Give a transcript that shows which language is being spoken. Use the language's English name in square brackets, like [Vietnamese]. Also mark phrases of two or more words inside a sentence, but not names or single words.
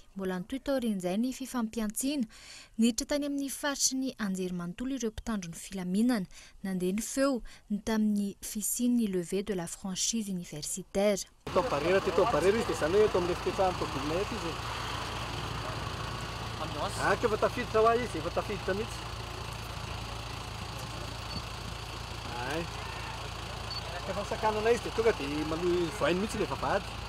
[Malagasy] Mbola nitoy taorian'izay ny fifampiantsiana. Niditra tany amin'ny faritry ny anjerimanontolo ireo mpitandro ny filaminana. Nandeha ny feo ny tamin'ny fisian'ny [French] levée de la franchise universitaire. [Malagasy] Barera teto barera izy dia izany hoe eto amin'ny fipetrahan'ny tobilina eto izy. Efa tafiditra ho izy, efa tafiditra mihitsy. Efa sakanana izy dia tonga dia manohy voainy mihitsy ilay vavahady.